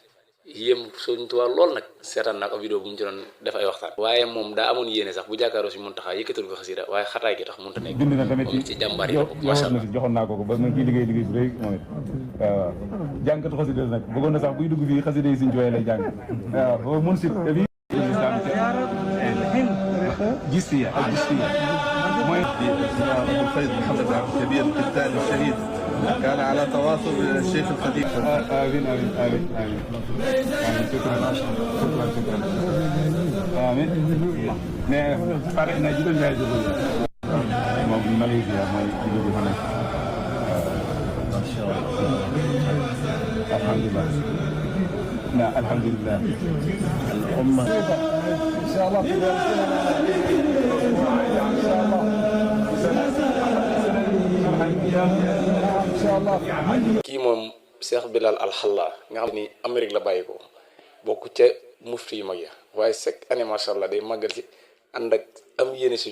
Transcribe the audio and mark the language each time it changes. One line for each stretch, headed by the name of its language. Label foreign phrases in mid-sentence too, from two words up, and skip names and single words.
Wolof: yéem Sëriñ Tuubaa lool nag seetaan naa ko vidéo bu mu ci doon def ay waxtaan waaye moom daa amoon yéene sax bu jàkkaaroo si Muntaxa yëkkatul ko xasida waaye xataay gi tax mënta nekk bind na tamit ci jàmbaar yi la bokk
Arabic: ما شاء الله
Wolof: joxoon naa ko ba ma ciy liggéey bu rëy moom it waaw jàngkatu xasida nag bëggoon na sax buy dugg fii xasida yi Sëriñ Tuubaa lay jàng waaw boobu mun si te fii
Arabic: جسية الفيض محمد عبد الكبير القتال الشهيد كان على تواصل بالشيخ الخديم. آمين آمين آمين آمين شكرا آمين. فرحنا جدا بهذا ماليزيا ما يجيبوا هنا ما شاء الله. الحمد لله. نعم الحمد لله. الأمة إن شاء الله
Wolof: kii moom Cheikh Bilal Alxalla nga xam ni Amérique la bàyyi ko bokk ca mufti yu mag ya waaye
French: chaque année
Arabic: ما شاء الله
Wolof: day màggal ci ànd ak am yéene Sëriñ